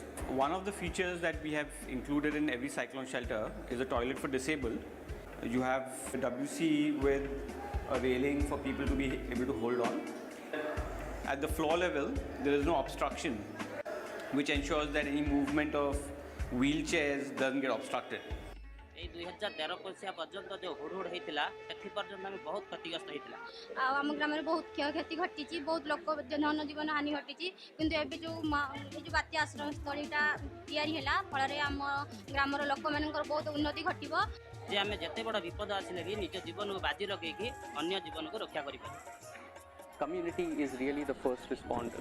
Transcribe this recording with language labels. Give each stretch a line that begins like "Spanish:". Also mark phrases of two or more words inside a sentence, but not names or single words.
English: One of the features that we have included in every cyclone shelter is a toilet for disabled. You have a WC with a railing for people to be able to hold on. At the floor level, there is no obstruction, which ensures that any movement of wheelchairs doesn't get obstructed.
Odia: এই 2013 ମସିହା ପର୍ଯ୍ୟନ୍ତ ଯେଉଁ ହୁଡ଼ହୁଡ଼ ହେଇଥିଲା ସେଠି ପର୍ଯ୍ୟନ୍ତ ଆମେ ବହୁତ କ୍ଷତିଗ୍ରସ୍ତ ହେଇଥିଲା। ଆଉ ଆମ ଗ୍ରାମରେ ବହୁତ କ୍ଷୟକ୍ଷତି ଘଟିଛି, ବହୁତ ଲୋକ ଧନଜୀବନ ହାନି ଘଟିଛି, କିନ୍ତୁ ଏବେ ଯେଉଁ ବାତ୍ୟା ଆଶ୍ରୟସ୍ଥଳୀଟା ତିଆରି ହେଲା ଫଳରେ ଆମ ଗ୍ରାମର ଲୋକମାନଙ୍କର ବହୁତ ଉନ୍ନତି ଘଟିବ। ଯେ ଆମେ ଯେତେ ବଡ଼ ବିପଦ ଆସିଲେ ବି ନିଜ ଜୀବନକୁ ବାଜି ଲଗେଇକି ଅନ୍ୟ ଜୀବନକୁ ରକ୍ଷା କରିପାରିବୁ।
English: Community is really the first responder.